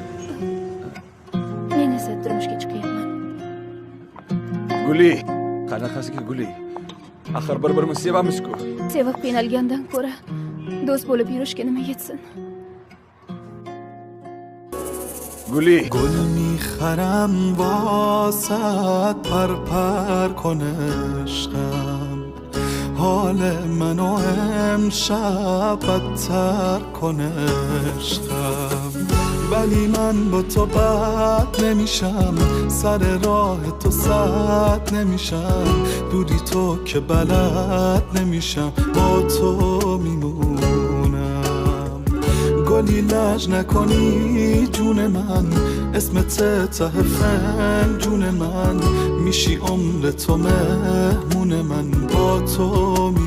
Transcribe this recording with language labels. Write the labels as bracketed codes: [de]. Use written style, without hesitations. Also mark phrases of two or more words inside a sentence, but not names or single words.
[uz] Men esa turmushga chiqyapman. Guli. Qanaqasiga Guli? Axir bir-birimizni sevamiz-ku. Sevib qiynalgandan ko'ra do'st bo'lib yurishga nima yetsin? Guli. [fa] گل میخرم واسد پر کنه عشقم حال منو امشب بدتر کنه عشقم ولی من با تو بد نمیشم سر راه تو سد نمیشم دوری تو که بلد نمیشم با تو میمونم گلی لج نکنی جون من اسمت ته فنجون من میشی عمر تو مهمون من با تو